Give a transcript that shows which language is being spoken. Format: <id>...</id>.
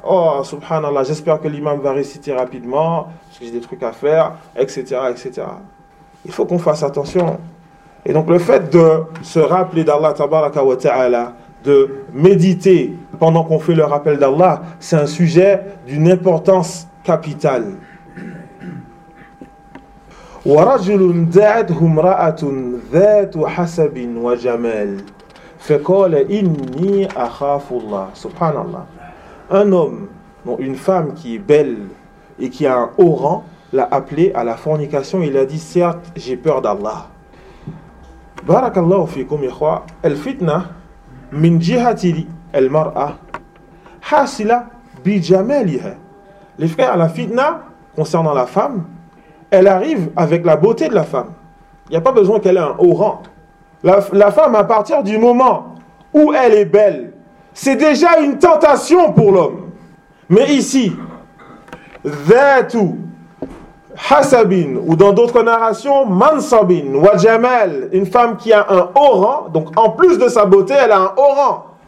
<fr>Oh subhanallah, j'espère que l'imam va réciter rapidement parce que j'ai des trucs à faire, etc., etc. Il faut qu'on fasse attention. Et donc le fait de se rappeler d'Allah tabaraka wa ta'ala, de méditer pendant qu'on fait le rappel d'Allah, c'est un sujet d'une importance capitale.</fr> <ar>ورجل دعته امرأة ذات حسب وجمال فقال إني أخاف الله. سبحان الله.</ar> <fr>Un homme, donc une femme qui est belle et qui a un haut rang, l'a appelé à la fornication. Il a dit, certes, j'ai peur d'Allah.</fr> <ar>بارك الله فيكم يا إخوة. الفتنة من جهة المرأة حاصلة بجمالها.</ar> <fr>Les frères, la fitna concernant la femme, elle arrive avec la beauté de la femme. Il n'y a pas besoin qu'elle ait un haut rang. La femme, à partir du moment où elle est belle, c'est déjà une tentation pour l'homme. Mais ici,</fr> <ar>ذَاتُ حَسَبٍ</ar> <fr>ou dans d'autres narrations,</fr> <ar>مَنْصَبٍ وَجَمَلْ,</ar> <fr>une femme qui a un haut rang, donc en plus de sa beauté, elle a un haut rang.</fr>